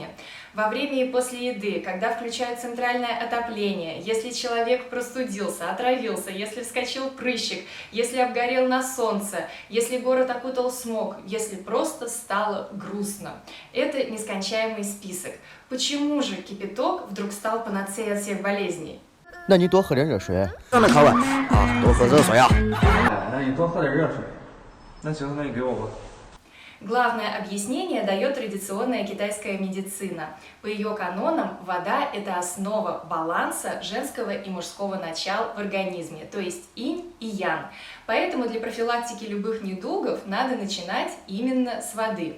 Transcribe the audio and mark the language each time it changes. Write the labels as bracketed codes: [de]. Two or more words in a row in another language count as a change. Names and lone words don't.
[ru] Во время и после еды, когда включают центральное отопление, если человек простудился, отравился, если вскочил прыщик, если обгорел на солнце, если город окутал смог, если просто стало грустно. Это нескончаемый список. Почему же кипяток вдруг стал панацеей от всех болезней? [zh] 那你多喝点热水，让它烤完啊，多喝热水啊。那你多喝点热水。那行，那你给我吧。 [ru] Главное объяснение дает традиционная китайская медицина. По ее канонам, вода – это основа баланса женского и мужского начала в организме, то есть инь и ян. Поэтому для профилактики любых недугов надо начинать именно с воды.